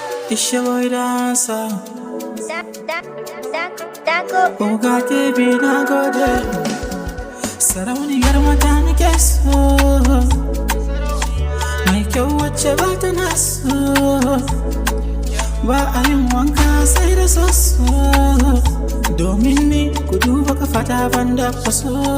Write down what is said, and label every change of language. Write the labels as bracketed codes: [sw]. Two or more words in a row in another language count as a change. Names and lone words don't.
[en] It's your boy dancer. [ha] Oga K B na gode. Sarauniyar mata nake so. Mai kyau wacce ba ta naso. Ba a yin wanka sai da soso. Domin ni ku duba kafata ban da faso.